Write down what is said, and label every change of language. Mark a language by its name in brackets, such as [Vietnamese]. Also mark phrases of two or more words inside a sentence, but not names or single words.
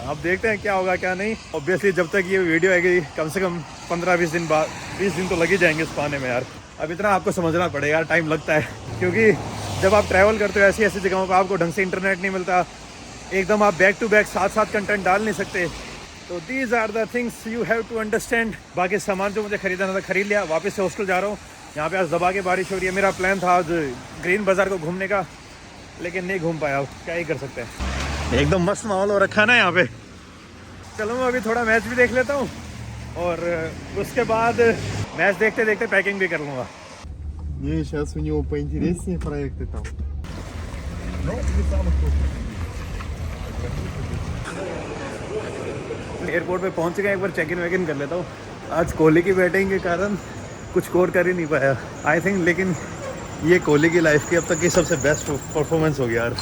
[Hindi] अब देखते हैं क्या होगा क्या नहीं। ऑब्वियसली जब तक ये वीडियो आएगी कम से कम 15-20 दिन बाद, 20 दिन तो लग ही जाएंगे इस पाने में यार। अब इतना आपको समझना पड़ेगा यार, टाइम लगता है, क्योंकि जब आप ट्रैवल करते हो ऐसी ऐसी जगहों पर आपको ढंग से इंटरनेट नहीं मिलता, एकदम आप [English] back to back [Hindi] साथ कंटेंट डाल नहीं सकते। [English] तो these are the things you have to understand। [Hindi] बाकी सामान जो मुझे खरीदना था खरीद लिया, वापस से हॉस्टल जा रहा हूँ। यहाँ पे आज दबा के बारिश हो रही है। मेरा प्लान था आज ग्रीन बाज़ार को घूमने का, लेकिन नहीं घूम पाया। क्या ही कर सकते हैं, एकदम मस्त माहौल हो रखा है ना यहाँ पे। चलो मैं अभी थोड़ा मैच भी देख लेता हूँ, और उसके बाद मैच देखते देखते पैकिंग भी कर लूँगा। [Russian] Не, сейчас у него поинтереснее проекты там. [Hindi] एयरपोर्ट पे पहुँच गए, एक बार [English] check in [Hindi] वेक इन कर लेता हूँ। आज कोहली की बैटिंग के कारण कुछ स्कोर कर ही नहीं पाया [English] I think, [Hindi] लेकिन ये कोहली की लाइफ की अब तक की सबसे [English] best performance [Hindi] हो गया यार।